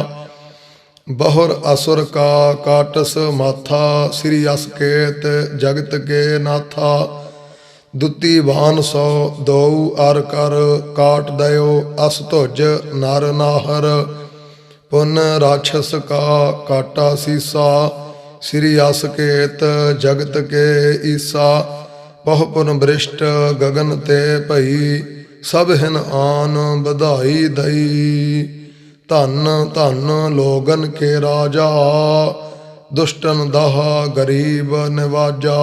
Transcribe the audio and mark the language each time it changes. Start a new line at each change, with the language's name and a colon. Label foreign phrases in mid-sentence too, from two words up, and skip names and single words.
Braj: ਬਹੁਰ ਅਸੁਰ ਕਾ ਕਾਟਸ ਮਾਥਾ ਸ੍ਰੀ ਅਸਕੇਤ ਜਗਤ ਕੇ ਨਾਥਾ। ਦੁਤੀ ਬਾਨ ਸੋ ਦਉ ਅਰ ਕਰ ਕਾਟ ਦਇਓ ਅਸ ਧੁਜ ਨਰ ਨਾਹਰ। ਪੁਨ ਰਾਛਸ ਕਾ ਕਾਟਾ ਸੀਸਾ श्री अस केत जगत के ईसा। बहु पुन बृष्ट गगन ते भई, सब हिन आन बधाई दई। धन धन लोगन के राजा, दुष्टन दाहा गरीब निवाजा।